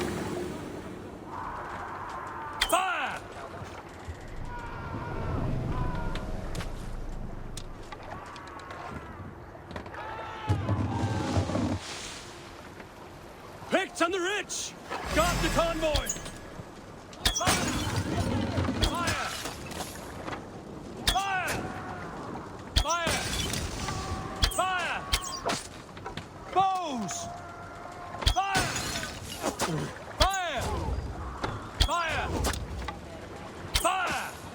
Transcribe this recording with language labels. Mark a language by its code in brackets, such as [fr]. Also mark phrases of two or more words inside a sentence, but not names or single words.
[en] Fire! Picked on the rich! Got the convoy! Fire! Fire! Fire! Fire! Fire! Bows! Fire! Fire! Fire! Fire!